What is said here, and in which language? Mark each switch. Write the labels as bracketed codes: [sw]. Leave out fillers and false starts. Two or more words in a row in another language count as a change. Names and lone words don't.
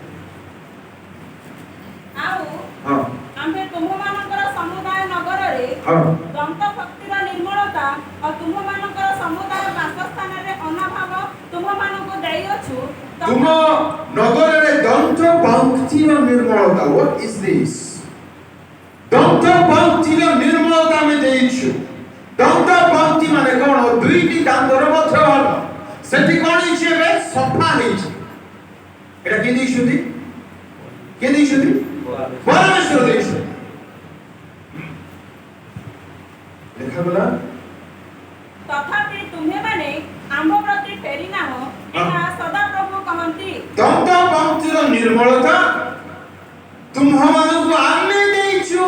[or] ଆଉ ହଁ, ଆମ୍ଭେ ତୁମମାନଙ୍କର ସମୁଦାୟ ନଗରରେ ହଁ, ଦନ୍ତ ଭକ୍ତିର ନିର୍ମଳତା ଓ ତୁମମାନଙ୍କର ସମୁଦାୟ ବାସସ୍ଥାନରେ ଅନାଭାବ ତୁମମାନଙ୍କୁ ଦେଇଅଛୁ। ତୁମ ନଗରରେ ଦନ୍ତ ପଂକ୍ତିର ନିର୍ମଳତା। [en] What is this? [or] ଦନ୍ତ ପଂକ୍ତିର ନିର୍ମଳତା ଆମେ ଦେଇଛୁ। ଦନ୍ତ ପଂକ୍ତି ମାନେ କଣ? ଦୁଇଟି ଦାନ୍ତର ମଧ୍ୟ ଭାଗ। ସେଠି କଣ ହେଇଛି? ଏବେ ସଫା ହେଇଛି। ଏଟା କେ ଦେଇଛନ୍ତି? কে ଦେଇଛନ୍ତି? ପରମେଶ୍ୱର ଦେଇଛନ୍ତି। ଲେଖାଗଲା, ତଥାପି ତୁମେମାନେ ଆମ୍ଭ ପ୍ରତି ଫେରି ନାହଁ, ଏହା ସଦାପ୍ରଭୁ କହନ୍ତି। ଦନ୍ତ ପଂକ୍ତିର ନିର୍ମଳତା ତୁମ୍ଭମାନଙ୍କୁ ଆମେ ଦେଇଛୁ।